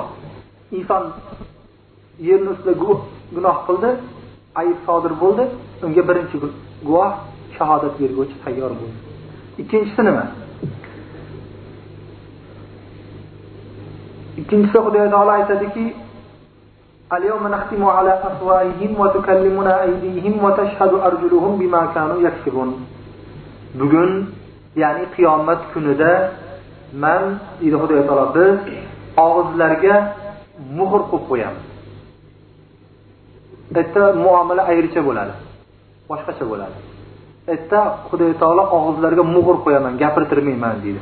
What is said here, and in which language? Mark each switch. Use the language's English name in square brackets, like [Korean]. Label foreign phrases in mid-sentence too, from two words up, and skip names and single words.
[Uzbek] Inson yerning ustida gunoh qildi, ayb sodir bo'ldi, unga birinchi guvoh shahodat beruvchi tayyor bo'ldi. Ikkinchisi nima? İkincisi Xudo taolo aytadiki: [Arabic] "اليوم نختم على أفواههم وتكلمنا أيديهم وتشهد أرجلهم بما كانوا يكسبون." [Uzbek] Bugun, ya'ni qiyomat kunida men deydi Xudo taolo, biz og'izlarga muhr qo'yib qo'yamiz. Bitta muomala ayricha bo'ladi. Boshqacha bo'ladi. Bitta Xudo taolo og'izlarga muhr qo'yaman, gapirtirmayman deydi.